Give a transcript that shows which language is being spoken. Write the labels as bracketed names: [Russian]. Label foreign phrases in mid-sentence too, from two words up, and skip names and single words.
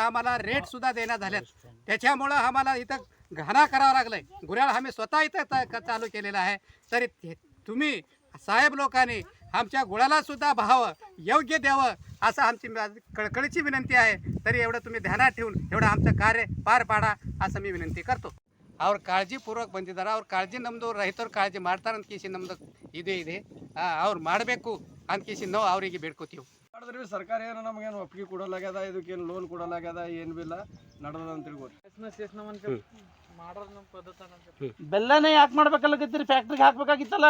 [Marathi] आम्हाला रेटसुद्धा देण्यात झाल्यात त्याच्यामुळं आम्हाला इथं घाणा करावा लागलाय गुऱ्हाळ आम्ही स्वतः इथं चालू केलेला आहे तरी तुम्ही साहेब लोकांनी आमच्या गुळाला सुद्धा भाव योग्य द्यावं असं आमची कळकळीची विनंती आहे तरी एवढं तुम्ही ध्यानात ठेवून एवढं आमचं कार्य पार पाडा असं मी विनंती करतो [Kannada] ಅವ್ರ ಕಾಳಜಿಪೂರ್ವಕ ಬಂದಿದ್ದಾರೆ ಅವ್ರ ಕಾಳಜಿ ನಮ್ಮದು ರೈತರು ಕಾಳಜಿ ಮಾಡ್ತಾರೆ ಅಂತ ಕಿಸಿ ನಮ್ದು ಇದೆ ಅವ್ರು ಮಾಡಬೇಕು ಅಂತ ಕಿಸಿ ನಾವು ಅವರಿಗೆ ಬೇಡ್ಕೋತೀವಿ ಮಾಡಿದ್ರಿ ಸರ್ಕಾರ ಏನು ನಮಗೇನು ಒಪ್ಪಿಗೆ ಕೊಡಲಾಗ್ಯದ ಇದಕ್ಕೇನು ಲೋನ್ ಕೊಡಲಾಗ್ಯದ ಏನು ಬಿಲ್ಲ ನಡೆದ ಅಂತ ತಿಳ್ಕೊರಿ ಬೆಲ್ಲನೇ ಯಾಕೆ ಮಾಡ್ಬೇಕಲ್ಲಕತ್ತೀರಿ ಫ್ಯಾಕ್ಟ್ರಿಗೆ ಹಾಕ್ಬೇಕಾಗಿತ್ತಲ್ಲ